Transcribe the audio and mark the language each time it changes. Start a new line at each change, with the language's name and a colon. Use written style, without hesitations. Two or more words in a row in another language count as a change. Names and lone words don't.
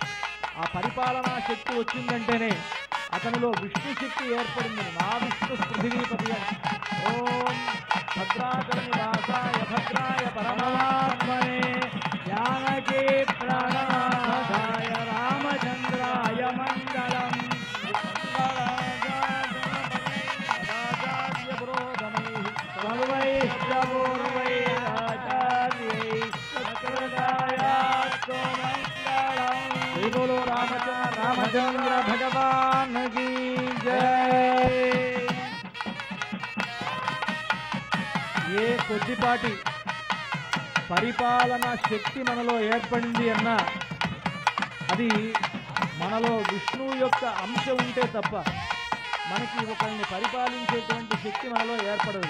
Telugu: ఆ పరిపాలనా శక్తి వచ్చిందంటేనే అతనిలో విష్ణు శక్తి ఏర్పడిందని.
Sanskrit: నా విష్ణు పృథివీపతి అని. ఓం భద్రాచరణి దాసాయ భద్రాయ పరమాత్మనే జానకీ ప్రణాదాయ రామచంద్రాయ మంగళం.
Hindi: बोलो रामचंद्र भगवान की जय.
Telugu: ఏ కొద్దిపాటి పరిపాలన శక్తి మనలో ఏర్పడింది అన్నా అది మనలో విష్ణువు యొక్క అంశం ఉంటే తప్ప మనకి ఒకరిని పరిపాలించేటువంటి శక్తి మనలో ఏర్పడదు.